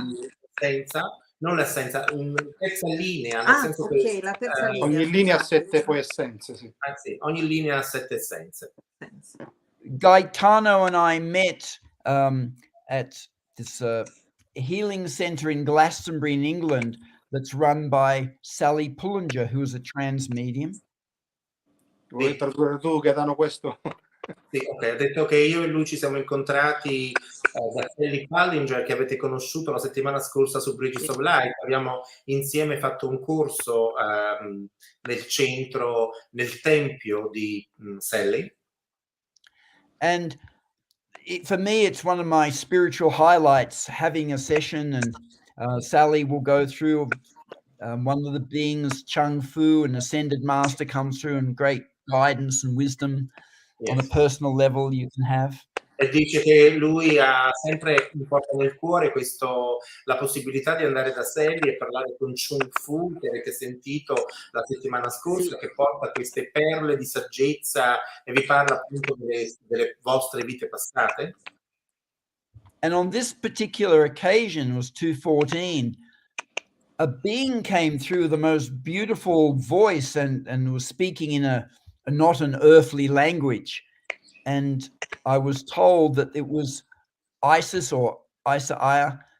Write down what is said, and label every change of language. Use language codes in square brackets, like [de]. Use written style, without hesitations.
[it] di essenza, non l'essenza, terza linea, nel senso ok, che la terza linea. Ogni linea ha scusate. 7 poi essenze, sì. sì, ogni linea ha 7 essenze. [en] Gaetano and I met at this healing center in Glastonbury in England that's run by Sally Pullinger, who is a trans medium. [it] Vuoi tradurre tu, Gaetano, questo? Sì, ok, ha detto che io e lui ci siamo incontrati da Kelly Pallinger, che avete conosciuto la settimana scorsa su Bridges of Light. Abbiamo insieme fatto un corso nel centro, nel tempio di Sally. [en] And for me, it's one of my spiritual highlights, having a session, and Sally will go through one of the beings, Chung Fu, an ascended master, comes through, and great guidance and wisdom on a personal level you can have. [it] E dice che lui ha sempre porta nel cuore la possibilità di andare da Sally e parlare con Chung Fu, che avete sentito la settimana scorsa, che porta queste perle di saggezza e vi parla appunto delle vostre vite passate. [en] And on this particular occasion, it was 214, a being came through the most beautiful voice and was speaking in a not an earthly language. And I was told that it was Isis or Isaiah